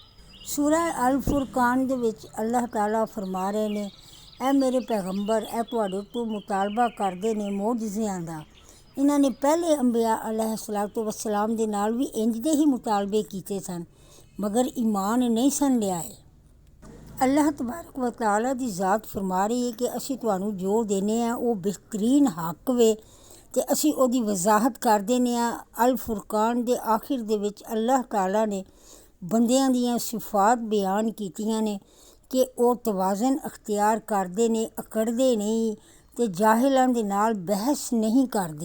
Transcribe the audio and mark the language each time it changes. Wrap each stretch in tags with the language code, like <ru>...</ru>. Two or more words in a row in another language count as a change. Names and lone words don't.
<pa>سورہ الفرقان دے وچ اللہ تعالیٰ فرما رہے نے، اے میرے پیغمبر اے تہاڈے تو مطالبہ کردے نے معجزیاں دا. انہاں نے پہلے انبیاء</pa> <ar>عليه الصلاة والسلام</ar> <pa>دے نال بھی اینج دے ہی مطالبے کیتے سن، مگر ایمان نہیں سن لیائے.</pa> <ar>الله تبارك وتعالى</ar> <pa>دی ذات فرما رہی ہے کہ اسی تہانوں جو دینے آ وہ بہترین حق وے تے اسی اوہدی وضاحت کر دینے آ. الفرقان دے آخر دے وچ اللہ تعالیٰ نے بندیاں دیاں صفات بیان کیتیاں نے کہ وہ توازن اختیار کردے نے، اکڑدے نہیں تے جاہلاں دے نال بحث نہیں کردے.</pa>